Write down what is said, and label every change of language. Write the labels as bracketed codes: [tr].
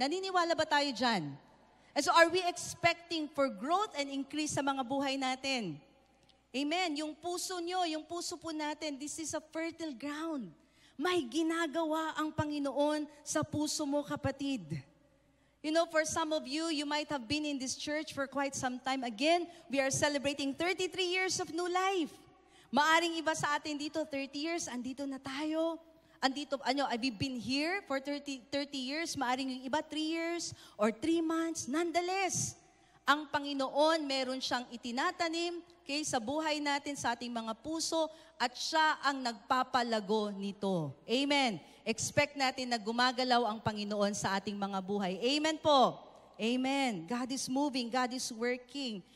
[tl] Naniniwala ba tayo dyan? [en] And so are we expecting for growth and increase [tl] sa mga buhay natin? [en] Amen. [tl] Yung puso nyo, yung puso po natin, [en] this is a fertile ground. [tl] May ginagawa ang Panginoon sa puso mo, kapatid. [en] You know, for some of you, you might have been in this church for quite some time. Again, we are celebrating 33 years of new life. [tl] Maaring iba sa atin dito, 30 years, andito na tayo. [en] We've been here for 30 years, [tl] maaring yung iba [en] 3 years or 3 months. [tl] Nonetheless, ang Panginoon, meron siyang itinatanim sa buhay natin, sa ating mga puso, at siya ang nagpapalago nito. Amen. Expect natin na gumagalaw ang Panginoon sa ating mga buhay. Amen po. Amen. [en] God is moving, God is working.